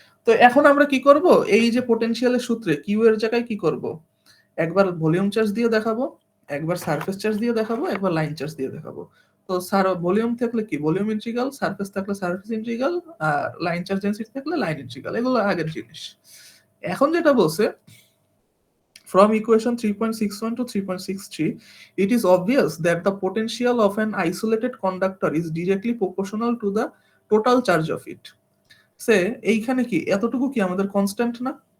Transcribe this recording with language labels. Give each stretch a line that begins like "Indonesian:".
Bangla: তো এখন আমরা কি করব এই যে পোটেনশিয়ালের সূত্রে কিউ এর জায়গায় কি করব, একবার ভলিউম চার্জ দিয়ে দেখাবো, একবার সারফেস চার্জ দিয়ে দেখাবো, একবার লাইন চার্জ দিয়ে দেখাবো। তো স্যার ভলিউম থাকলে কি ভলিউম ইন্টিগ্রাল, সারফেস থাকলে সারফেস ইন্টিগ্রাল, আর লাইন চার্জ ডেনসিটি থাকলে লাইন ইন্টিগ্রাল, এগুলো আগের জিনিস। এখন যেটা বলছে
English: from equation 3.61 to 3.63, it is obvious that the potential of an isolated conductor is directly proportional to the total charge of it.
Bangla: সে এইখানে কি এতটুকু কি আমাদের কনস্ট্যান্ট না?